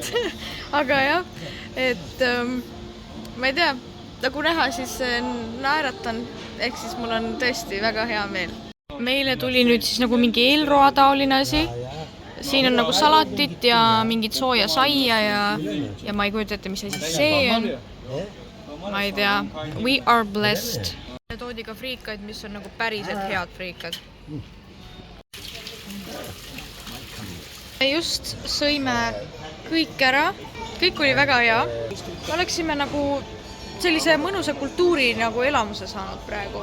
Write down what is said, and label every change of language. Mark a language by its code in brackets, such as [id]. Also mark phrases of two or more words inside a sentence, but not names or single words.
[et] Aga jah, et ma ei tea, nagu näha, siis naeratan, ehk siis mul on tõesti väga hea meel. Meile tuli nüüd siis nagu mingi eelroa taoline asi. Siin on nagu salatit ja mingit sooja saia ja ma ei kujuta ette, mis asi see on. Ma ei tea, [en] we are blessed. [et] Toodi ka friikaid, mis on nagu päriselt head friikad. Just sõime kõik ära, kõik oli väga hea. Oleksime nagu sellise mõnusa kultuuri nagu elamuse saanud praegu.